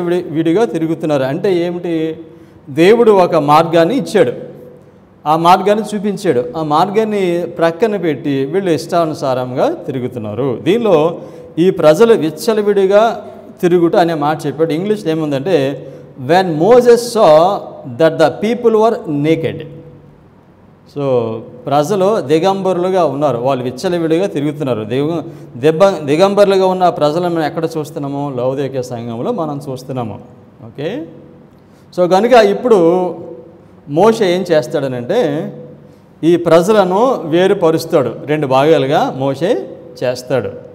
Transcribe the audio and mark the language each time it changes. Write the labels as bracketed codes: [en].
[te] విడిగా తిరుగుతున్నారు అంటే ఏమిటి? దేవుడు ఒక మార్గాన్ని ఇచ్చాడు, ఆ మార్గాన్ని చూపించాడు, ఆ మార్గాన్ని ప్రక్కన పెట్టి వీళ్ళు ఇష్టానుసారంగా తిరుగుతున్నారు. దీనిలో ఈ ప్రజలు విచ్చలవిడిగా తిరుగుట అనే మాట చెప్పాడు. ఇంగ్లీష్లో ఏముందంటే, [en] when Moses saw that the people were naked. [te] So ప్రజలు దిగంబరులుగా ఉన్నారు, వాళ్ళు విచ్చలవిడిగా తిరుగుతున్నారు. దిగంబరులుగా ఉన్న ప్రజలను మనం ఎక్కడ చూస్తున్నాము? లౌదోకియా సంఘంలో మనం చూస్తున్నాము. ఓకే, సో కనుక ఇప్పుడు మోషే ఏం చేస్తాడనంటే ఈ ప్రజలను వేరుపరుస్తాడు, 2 భాగాలుగా మోషే చేస్తాడు.